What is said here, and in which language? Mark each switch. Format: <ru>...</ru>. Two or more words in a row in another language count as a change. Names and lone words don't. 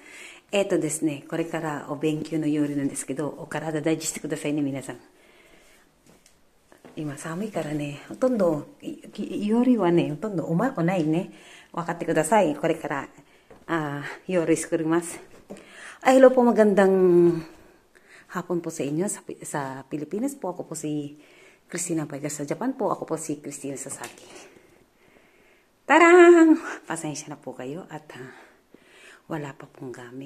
<ja>ですね、これからお勉強の夜なんですけど、お体大事してくださいね、皆さん。今寒いからね、ほとんど、夜はね、ほとんどうまくないね。分かってください。これから、夜作ります。</ja> <tl>Hello po, magandang hapon po sa inyo. Sa Pilipinas po, ako po si Christina Paigas. Sa Japan po, ako po si Christina Sasaki. Tarang! Pasensya na po kayo at wala pa pong gamit.</tl>